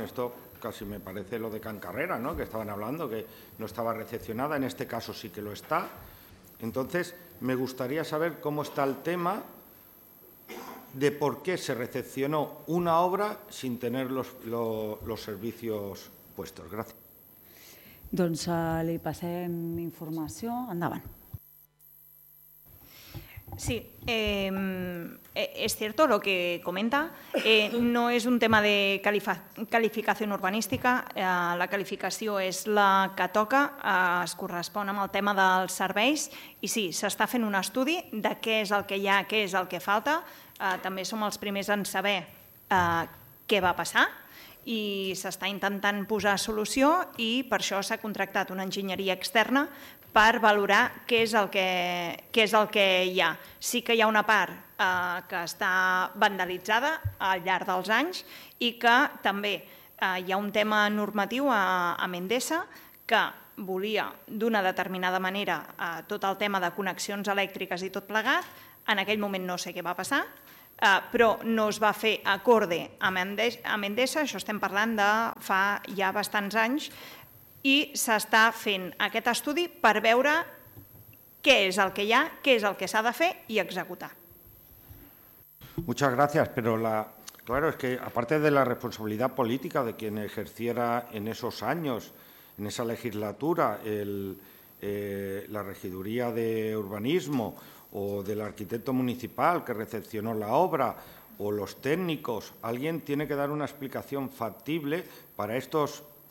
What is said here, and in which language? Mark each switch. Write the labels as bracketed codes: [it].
[es] Esto casi me parece lo de Cancarrera, ¿no? Que estaban hablando, que no estaba recepcionada. En este caso sí que lo está. Entonces, me gustaría saber cómo está el tema de por qué se recepcionó una obra sin tener los servicios puestos. Gracias. [ca] Doncs li passem informació. Endavant. [es] Sí, es cierto lo que comenta. No es un tema de calificación urbanística. [ca] La calificació és la que toca. Es correspon amb el tema dels serveis. I sí, s'està fent un estudi de què és el que hi ha, què és el que falta. També som els primers en saber què va passar. i s'està intentant posar solució i per això s'ha contractat una enginyeria externa per valorar què és el que hi ha. Sí que hi ha una part que està vandalitzada al llarg dels anys i que també hi ha un tema normatiu a Endesa que volia d'una determinada manera tot el tema de connexions elèctriques i tot plegat. En aquell moment no sé què va passar, però no es va fer acorde amb Endesa, això estem parlant de fa ja bastants anys, i s'està fent aquest estudi per veure què és el que hi ha, què és el que s'ha de fer i executar. [es] Muchas gracias, pero claro, es que aparte de la responsabilidad política de quien ejerciera en esos años, en esa legislatura, la regiduría de urbanismo o del arquitecto municipal que recepcionó la obra o los técnicos, alguien tiene que dar una explicación factible para estos